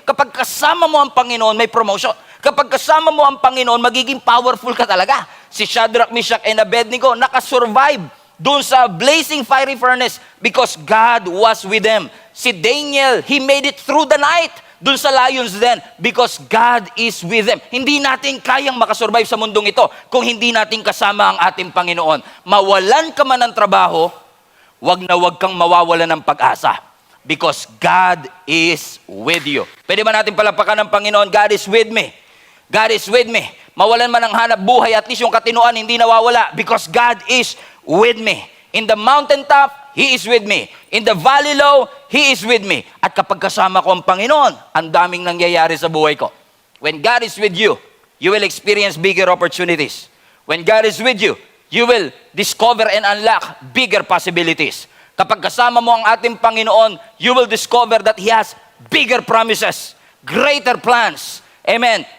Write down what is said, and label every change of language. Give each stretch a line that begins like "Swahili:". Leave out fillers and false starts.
Filipino: Kapag kasama mo ang Panginoon, may promotion. Kapag kasama mo ang Panginoon, magiging powerful ka talaga.
English: Si Shadrach, Meshach, and Abednego
Filipino: nakasurvive doon sa
English: blazing fiery furnace because God was with them. Si Daniel, he made it through the night
Filipino: doon sa
English: lions den because God is with them.
Filipino: Hindi natin kayang makasurvive sa mundong ito kung hindi natin kasama ang ating Panginoon. Mawalan ka man ng trabaho, wag na wag kang mawawalan ng pag-asa
English: because God is with you.
Filipino: Pwede ba natin palapakan ng Panginoon,
English: God is with me. God is with me.
Filipino: Mawalan man ng hanap buhay, at least yung katinuan hindi nawawala
English: because God is with me. In the mountaintop, He is with me. In the valley low, He is with me.
Filipino: At kapag kasama ko ang Panginoon, ang daming nangyayari sa buhay ko.
English: When God is with you, you will experience bigger opportunities. When God is with you, you will discover and unlock bigger possibilities.
Filipino: Kapag kasama mo ang ating Panginoon,
English: you will discover that He has bigger promises, greater plans. Amen.